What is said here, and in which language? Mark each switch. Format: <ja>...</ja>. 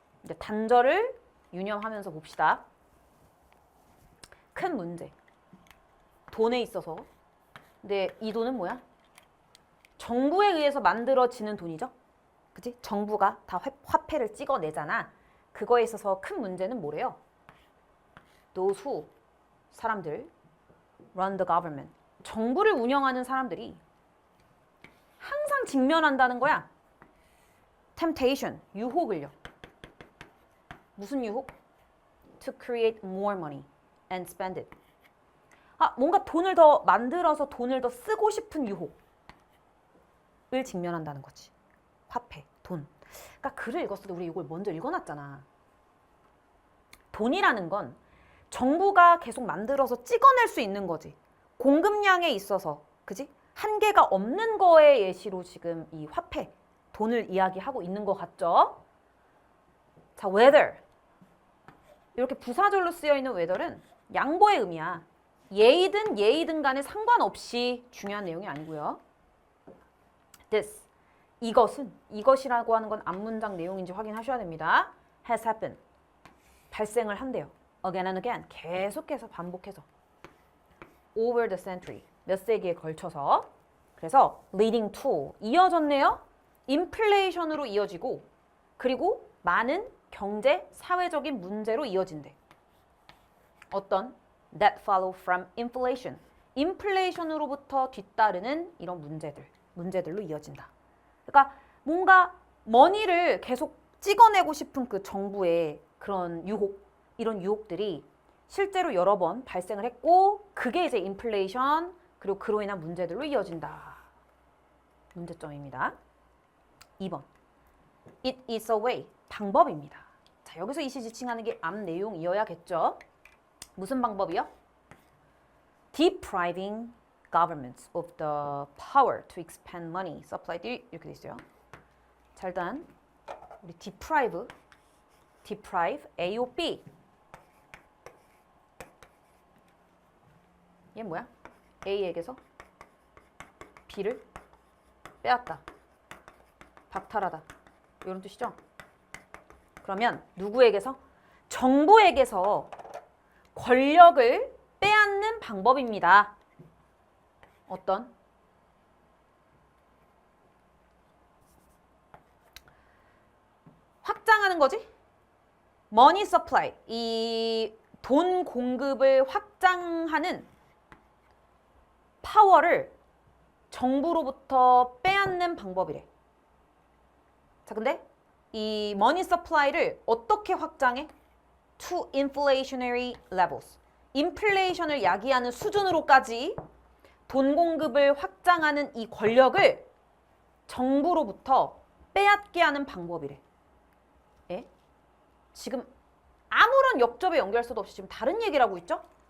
<ko>이제 단절을 유념하면서 봅시다. 큰 문제. 돈에 있어서. 근데 이 돈은 뭐야? 정부에 의해서 만들어지는 돈이죠. 그치? 정부가 다 화폐를 찍어내잖아. 그거에 있어서 큰 문제는 뭐래요?</ko> <en>Those who,</en> <ko>사람들,</ko> <en>run the government.</en> <ko>정부를 운영하는 사람들이 항상 직면한다는 거야. temptation, 유혹을요. 무슨 유혹?</ko> <en>To create more money and spend it.</en> <ko>뭔가 돈을 더 만들어서 돈을 더 쓰고 싶은 유혹을 직면한다는 거지. 화폐, 돈. 그러니까 글을 읽었을 때 우리 이걸 먼저 읽어놨잖아. 돈이라는 건 정부가 계속 만들어서 찍어낼 수 있는 거지. 공급량에 있어서, 그지? 한계가 없는 거의 예시로 지금 이 화폐, 돈을 이야기하고 있는 것 같죠?</ko> <en>자, whether.</en> <ko>이렇게 부사절로 쓰여 있는 whether는 양보의 의미야. 예의든 간에 상관없이 중요한 내용이 아니고요.</ko> <en>this.</en> <ko>이것이라고 하는 건 앞문장 내용인지 확인하셔야 됩니다.</ko> <en>has happened.</en> <ko>발생을 한대요.</ko> <en>again and again.</en> <ko>계속해서 반복해서.</ko> <en>over the century.</en> <ko>몇 세기에 걸쳐서. 그래서</ko> <en>leading to</en> <ko>이어졌네요. 인플레이션으로 이어지고 그리고 많은 경제, 사회적인 문제로 이어진대. 어떤?</ko> <en>That follow from inflation.</en> <ko>인플레이션으로부터 뒤따르는 이런 문제들로 이어진다. 그러니까 뭔가 머니를 계속 찍어내고 싶은 그 정부의 그런 유혹, 이런 유혹들이 실제로 여러 번 발생을 했고 그게 이제 인플레이션 그리고 그로 인한 문제들로 이어진다. 문제점입니다. 2번.</ko> <en>It is a way.</en> <ko>방법입니다. 자, 여기서 이시지칭하는 게 앞 내용이어야겠죠. 무슨 방법이요?</ko> <en>Depriving governments of the power to expand money supply 이렇게 돼 있어요.</en> <ko>자, 일단 우리 deprive AOB 얘 뭐야? A에게서 B를 빼앗다, 박탈하다 이런 뜻이죠. 그러면 누구에게서? 정부에게서 권력을 빼앗는 방법입니다. 어떤? 확장하는 거지? 머니 서플라이, 이 돈 공급을 확장하는 파워를 정부로부터 빼앗는 방법이래. 자, 근데 이 머니 서플라이를 어떻게 확장해?</ko> <en>To inflationary levels.</en> <ko>인플레이션을 야기하는 수준으로까지 돈 공급을 확장하는 이 권력을 정부로부터 빼앗게 하는 방법이래. 예? 지금 아무런 역접의 연결서도 없이 지금 다른 얘기를 하고 있죠?</ko>